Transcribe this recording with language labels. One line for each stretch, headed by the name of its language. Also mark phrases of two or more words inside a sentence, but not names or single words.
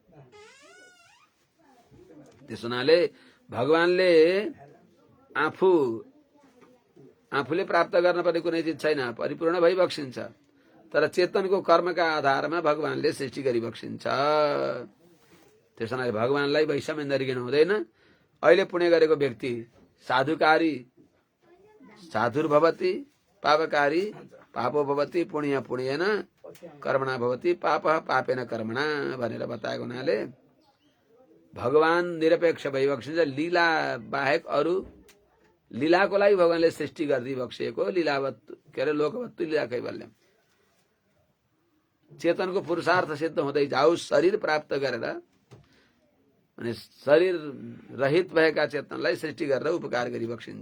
Nepali: त्यस हुनाले भगवानले आफूले प्राप्त गर्न पर्ने कुनै चिज छैन, परिपूर्ण भई बक्सिन्छ। तर चेतनको कर्मका आधारमा भगवानले सृष्टि गरी बक्सिन्छ। त्यस हुनाले भगवानलाई वैषम्य नरिकन हुँदैन। अहिले पुण्य गरेको व्यक्ति
Sanskrit: साधुर्भवति पापकारी पापो भवति पुण्य पुण्येन कर्मणा भवति पाप पापेन कर्मणा
Nepali: भनेर बताएको हुनाले भगवान निरपेक्ष भई बक्सिन्छ। लीला बाहेक अरू लीलाको लागि भगवानले सृष्टि गरिदिई बक्सिएको लीलावत्तु के अरे
Sanskrit: लोकवत्तु लीला कैवल्यम।
Nepali: चेतनको पुरुषार्थ सिद्ध हुँदै जाओस्, शरीर प्राप्त गरेर, अनि शरीर रहित भएका चेतनलाई सृष्टि गरेर उपकार गरी बक्सिन्छ।